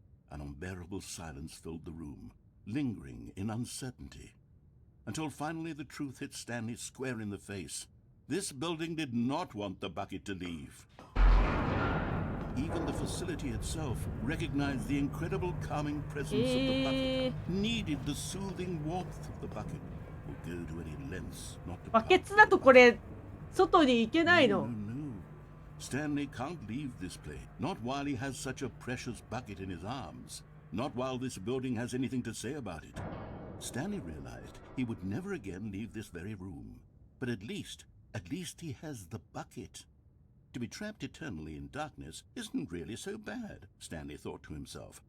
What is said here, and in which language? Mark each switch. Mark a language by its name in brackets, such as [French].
[English] An unbearable silence filled the room, lingering in uncertainty, until finally the truth hit Stanley square in the face. This building did not want the bucket to leave. Even the facility itself recognized the incredible calming presence of the bucket, needed the soothing warmth of the bucket, would go to any lengths not to [Japanese] バ [English] part [Japanese] ケツだとこれ外に行けないの。 [English] No. Stanley can't leave this place, not while he has such a precious bucket in his arms, not while this building has anything to say about it. Stanley realized he would never again leave this very room. But at least he has the bucket. To be trapped eternally in darkness isn't really so bad, Stanley thought to himself.